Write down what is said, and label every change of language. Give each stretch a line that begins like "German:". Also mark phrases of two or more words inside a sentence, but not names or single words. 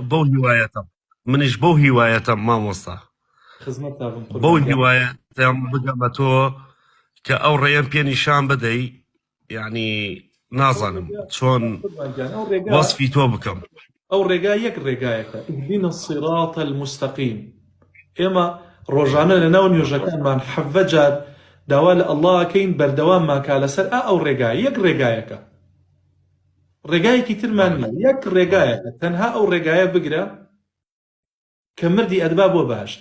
Kurdish: بەو هیوایەتم منیش بەو هیوایەتم مامۆستا خزمەتا بم بەو هیوایەتم بگەمە تۆ کە ئەو ڕێیان پێ نیشان بدەی یعنی نازانم چۆن وەسفی تۆ بکەم ئەو ڕێگا یەک ڕێگایەکە
Arabic: اهدنا الصراط المستقيم
Kurdish: ئێمە ڕۆژانە لە ناو نوێژەکانمان حەڤە جار داوا لە ئەڵڵاکەین بەردەواممان کا لەسەر ئەو ڕێگای یەک ڕێگایەکە ڕێگایەکی ترمان نیە یەک ڕێگایەکە تەنها ئەو ڕێگایە بگرە کە مردی ئەدبا بۆ باشت